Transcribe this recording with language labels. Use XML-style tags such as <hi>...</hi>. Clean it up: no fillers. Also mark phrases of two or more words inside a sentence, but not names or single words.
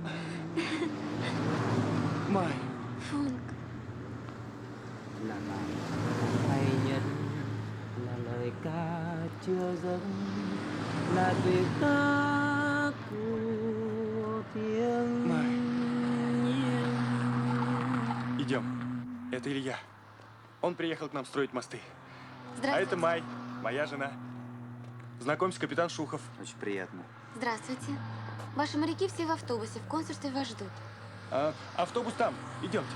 <ru>Май, Фонк,</ru> <vi>là bài hay nhất, là lời ca chưa dứt, là tuyệt tác của thiên nhiên.</vi> <ru>идем. Это Илья. Он приехал к нам строить мосты. А здравствуйте. это Май, моя жена. Знакомься, капитан Шухов. Очень приятно. Здравствуйте. Ваши моряки все в автобусе, в консульстве вас ждут. А, автобус там. Идемте.</ru>